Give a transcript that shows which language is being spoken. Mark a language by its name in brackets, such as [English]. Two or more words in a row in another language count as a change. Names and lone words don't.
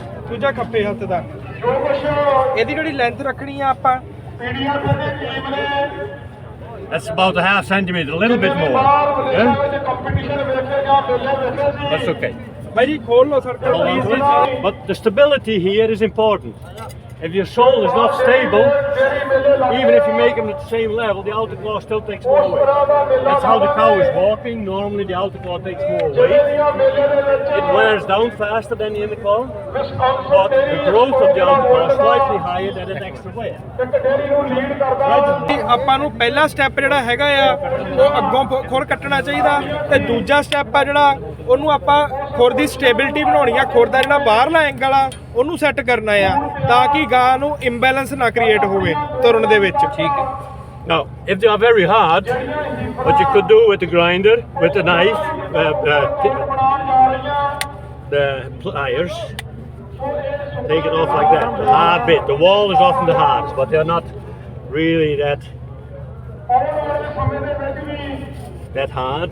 [Punjabi] ਦੂਜਾ ਖੱਪੇ ਹੱਥ ਦਾ ਇਹਦੀ ਜਿਹੜੀ ਲੈਂਥ ਰੱਖਣੀ ਆ ਆਪਾਂ [English] That's about a half centimeter, a little bit more. Yeah? That's okay. [Punjabi] ਬਾਈ ਜੀ ਖੋਲ ਲਓ [English] circle please But the stability here is important. If your sole is not stable, even if you make them at the same level, the outer claw still takes more weight. That's how the cow is walking. Normally the outer claw takes more weight. It wears down faster than the inner claw, but the growth of the outer claw is slightly higher than its extra weight. [Punjabi] ਆਪਾਂ ਨੂੰ ਪਹਿਲਾ ਸਟੈਪ ਜਿਹੜਾ ਹੈਗਾ ਆ ਉਹ ਅੱਗੋਂ ਖੁਰ ਕੱਟਣਾ ਚਾਹੀਦਾ ਤੇ ਦੂਜਾ ਸਟੈਪ ਆ ਜਿਹੜਾ ਉਹਨੂੰ ਆਪਾਂ ਖੁਰ ਦੀ ਸਟੇਬਿਲਿਟੀ ਬਣਾਉਣੀ ਆ ਖੁਰ ਦਾ ਜਿਹੜਾ ਬਾਹਰਲਾ ਐਂਗਲ ਆ ਉਹਨੂੰ ਸੈੱਟ ਕਰਨਾ ਆ ਤਾਂ ਕਿ ਗਾਂ ਨੂੰ ਇੰਬੈਲੈਂਸ ਨਾ ਕ੍ਰੀਏਟ ਹੋਵੇ ਤੁਰਨ ਦੇ ਵਿੱਚ ਠੀਕ ਹੈ [English] Now, if they are very hard, what you could do with the grinder, with the knife, the pliers, take it off like that, the hard bit. The wall is often the hardest, but they're not really that hard.